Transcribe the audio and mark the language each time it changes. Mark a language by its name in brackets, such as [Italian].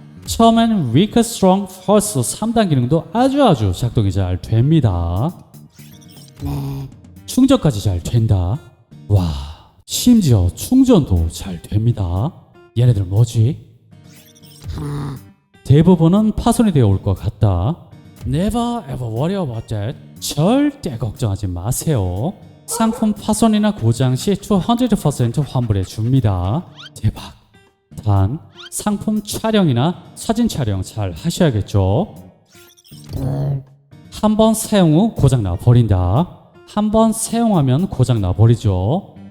[Korean] 처음엔 weak, strong, first 3단 기능도 아주 작동이 잘 됩니다. 넷, 충전까지 잘 된다. 와, 심지어 충전도 잘 됩니다. 얘네들 뭐지? 하나, 대부분은 파손이 되어 올 것 같다. [English] Never ever worry about that. [Korean] 절대 걱정하지 마세요. 상품 파손이나 고장 시 200% 환불해 줍니다. 대박. 단, 상품 촬영이나 사진 촬영 잘 하셔야겠죠? 둘, 한 번 사용 후 고장 나 버린다. 한 번 사용하면 고장 나 버리죠.